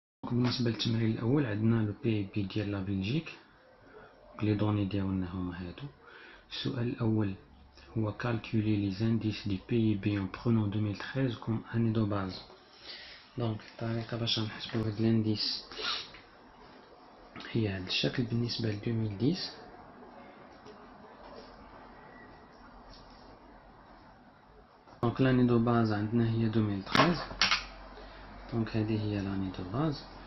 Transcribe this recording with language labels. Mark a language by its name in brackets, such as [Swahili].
[Arabic] بالنسبة للتمرين الأول عندنا لو بي بي ديال لا بلجيك، لي دوني ديالنا هما هادو. السؤال الأول هو [French] calculer les indices du PIB en prenant 2013 comme année de base. [Arabic] دونك الطريقة باش نحسبو هاد الانديس هي هاد الشكل. بالنسبة ل 2010 دونك لاني دو باز عندنا هي 2013، دونك هذه هي لاني دو باز.